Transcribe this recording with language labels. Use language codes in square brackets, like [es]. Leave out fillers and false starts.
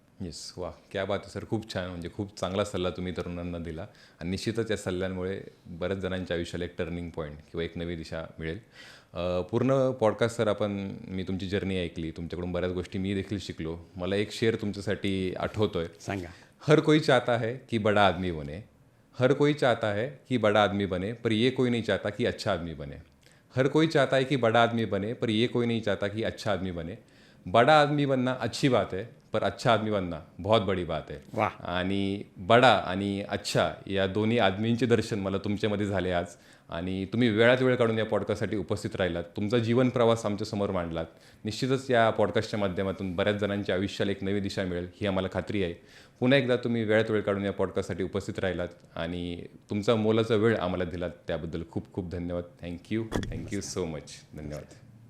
[mr] Yes, वा, क्या बात आहे सर. खूप छान. म्हणजे खूप चांगला सल्ला तुम्ही तरुणांना दिला आणि निश्चितच या सल्ल्यांमुळे बऱ्याच जणांच्या आयुष्याला एक टर्निंग पॉईंट किंवा एक नवी दिशा मिळेल. पूर्ण पॉडकास्ट सर मी तुमची जर्नी ऐकली, तुमच्याकडून बऱ्याच गोष्टी मी देखील शिकलो. मला एक शेर तुमच्यासाठी आठवतोय. सांगा. [hi] हर कोई चाहता है कि बड़ा आदमी बने, हर कोई चाहता है कि बड़ा आदमी बने, पर ये कोई नहीं चाहता कि अच्छा आदमी बने. हर कोई चाहता है कि बड़ा आदमी बने, पर ये कोई नहीं चाहता कि अच्छा आदमी बने. बड़ा आदमी बनना अच्छी बात है, पर अच्छा आदमी बनना बहुत बड़ी बात है. वाह. [mr] आणि बडा आणि अच्छा या दोन्ही आदमींचे दर्शन मला तुमच्यामध्ये झाले आज. आणि तुम्ही वेळात वेळ काढून या पॉडकास्टसाठी उपस्थित राहिलात, तुमचा जीवन प्रवास आमच्यासमोर मांडलात. निश्चितच या पॉडकास्टच्या माध्यमातून बऱ्याच जणांच्या आयुष्याला एक नवी दिशा मिळेल ही आम्हाला खात्री आहे. पुन्हा एकदा तुम्ही वेळात वेळ काढून या पॉडकास्टसाठी उपस्थित राहिलात आणि तुमचा मोलाचा वेळ आम्हाला दिलात त्याबद्दल खूप खूप धन्यवाद. [en] Thank you so much. [mr] धन्यवाद.